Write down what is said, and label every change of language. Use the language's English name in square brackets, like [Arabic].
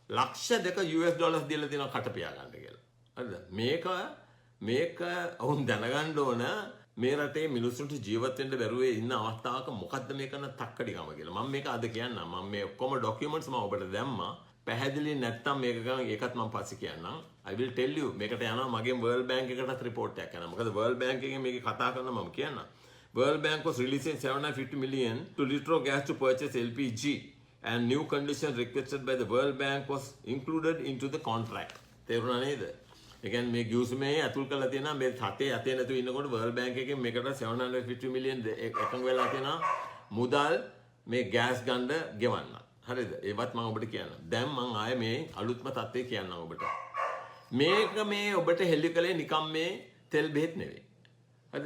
[Sinhala] ලක්ෂ 2 US dollars දීලා තියෙනවා කට පියා ගන්න කියලා. හරිද? මේක වුන් දැනගන්න ඕන මේ රටේ මිනිස්සුන්ට ජීවත් වෙන්න බැරුව ඉන්න අවස්ථාවක මොකද්ද මේ කරන තක්කඩිකම කියලා. මම මේක අද කියන්නම්. මම මේ ඔක්කොම ඩොකියුමන්ට්ස් මම ඔබට දැම්මා. පැහැදිලි නැත්තම් මේක ගන්න ඒකත් මම පස්සේ කියන්නම්. [English] I will tell you [Sinhala] මේකට යනවා මගේ World Bank එකටත් report එකක් යනවා. මොකද World Bank එකෙන් මේක කතා කරනවා මම කියන්නම්. [English] World Bank was releasing 750 million to Litro gas to purchase LPG and new conditions requested by the World Bank was included into the contract. [Sinhala] තේරුණා නේද? ඒ කියන්නේ මේ ගිවිසුමේ අතුල් කරලා තියෙනවා මේ හතේ යතේ නැතුව ඉන්නකොට World Bank එකෙන් මේකට 750 million එකඟ වෙලා තියෙනවා මුදල් මේ ගෑස් ගන්න ගෙවන්න. හරිද? ඒවත් මම ඔබට කියන්නම්. දැන් මම ආයේ මේ අලුත්ම තත්ත්වය කියන්නම් ඔබට. මේක මේ ඔබට හෙළි කලේ නිකම් මේ තෙල් බෙහෙත් නෙවෙයි. හරිද?